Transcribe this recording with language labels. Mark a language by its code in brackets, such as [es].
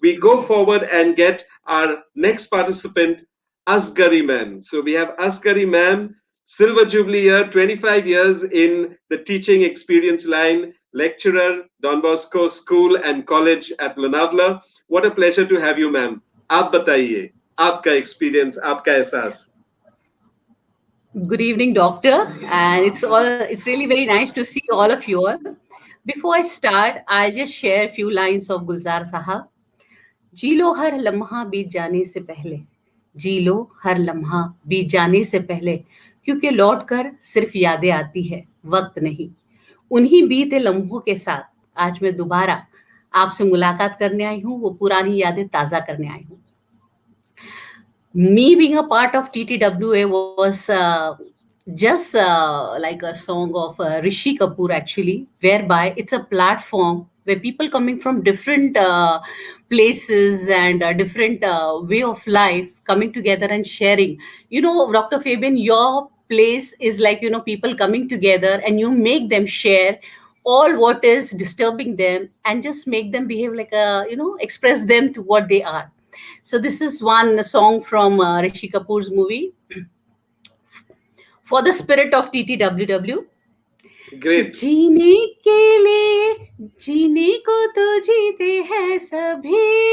[en] we go forward and get our next participant, Asgari ma'am. So we have Asgari ma'am, Silver Jubilee year, 25 years in the teaching experience line, lecturer, Don Bosco School and College at Lonavala. What a pleasure to have you, ma'am. [hi] Aap bataiye. आपका experience, आपका एहसास? [en] Good evening, doctor. And it's really very nice to see all of you all. Before I start, I'll just share a few lines of Gulzar Sahab. [hi] जी लो हर लम्हा बीत जाने से पहले, जी लो हर लम्हा बीत जाने से पहले, क्योंकि लौट कर सिर्फ यादें आती है, वक्त नहीं। उन्हीं बीते लम्हों के साथ आज मैं दोबारा आपसे मुलाकात करने आई हूँ, वो पुरानी यादें ताज़ा करने आई हूँ। [en] Me being a part of TTWA was just like a song of Rishi Kapoor, actually, whereby it's a platform where people coming from different places and different way of life coming together and sharing. You know, Dr. Fabian, your place is like, you know, people coming together and you make them share all what is disturbing them and just make them behave like a, you know, express them to what they are. So this is one song from Rishi Kapoor's movie, For the Spirit of TTWW. Great. [hi] जीने के लिए जीने को तो जीते हैं सभी,